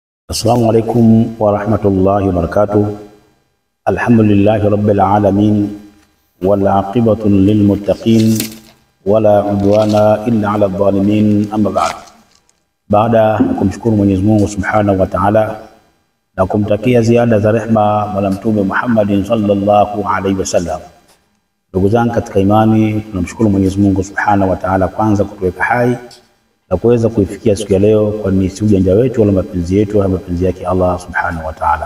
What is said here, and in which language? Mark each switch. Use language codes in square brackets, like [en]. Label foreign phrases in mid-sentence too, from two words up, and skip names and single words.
[ar] السلام عليكم ورحمة الله وبركاته. الحمد لله رب العالمين والعاقبة للمتقين ولا عدوان إلا على الظالمين. أما بعد [sw] kumshukuru Mwenyezi Mungu [ar] سبحانه وتعالى [sw] na kumtakia ziada za rehema Bwana Mtume Muhammad [ar] صلى الله عليه وسلم. [sw] Ndugu zangu katika imani, tunamshukuru Mwenyezi Mungu [ar] سبحانه وتعالى [sw] kwanza kutuweka hai na kuweza kuifikia siku ya leo, kwa si ujanja wetu wala mapenzi yetu wala mapenzi yake [ar] الله سبحانه وتعالى.